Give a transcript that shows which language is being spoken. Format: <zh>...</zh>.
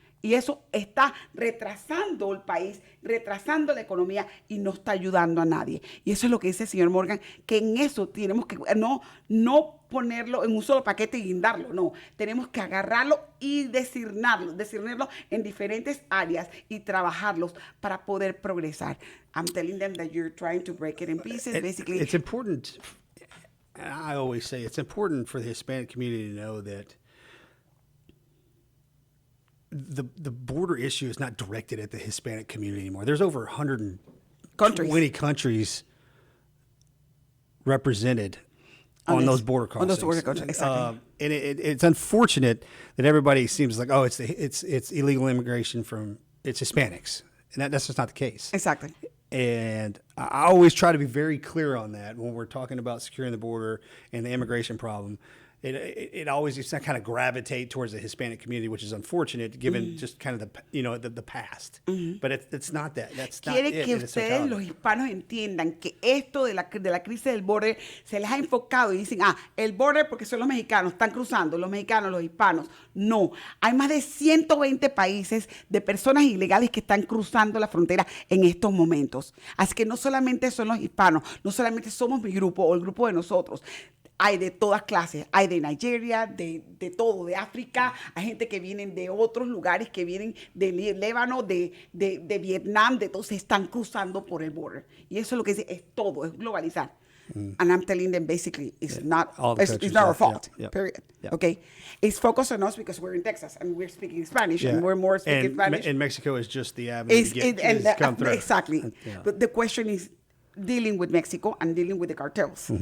<es>Y eso está retrasando el país, retrasando la economía y no está ayudando a nadie. Y eso es lo que dice el señor Morgan, que en eso tenemos que no ponerlo en un solo paquete y guindarlo, no. Tenemos que agarrarlo y discernirlo en diferentes áreas y trabajarlos para poder progresar.</es> <en>I'm telling them that you're trying to break it in pieces, basically. It's important. I always say it's important for the Hispanic community to know that the border issue is not directed at the Hispanic community anymore. There's over 120 countries represented on those border crossings. On those border crossings, exactly. And it's unfortunate that everybody seems like, oh, it's illegal immigration it's Hispanics, and that's just not the case. Exactly. And I always try to be very clear on that when we're talking about securing the border and the immigration problem. It always just kind of gravitate towards the Hispanic community, which is unfortunate given just kind of the past. But it's not that. That's not</en> <es>Quiere</es> <en>it.</en> <es>que ustedes, los hispanos, entiendan que esto de la crisis del border se les ha enfocado y dicen, el border porque son los mexicanos, están cruzando, los mexicanos, los hispanos. No, hay más de 120 países de personas ilegales que están cruzando la frontera en estos momentos. Así que no solamente son los hispanos, no solamente somos mi grupo o el grupo de nosotros. Hay de todas clases, hay de Nigeria, de todo, de África, hay gente que vienen de otros lugares, que vienen de Líbano, de Vietnam, de todos, se están cruzando por el border. Y eso es lo que dice, es todo, es globalizar.</es> <en>And I'm telling them basically it's not our fault, period. Yeah. Okay? It's focused on us because we're in Texas and we're speaking Spanish and we're more speaking Spanish. And Mexico is just the avenue to come through. Exactly. Yeah. But the question is, dealing with Mexico and dealing with the cartels.</en>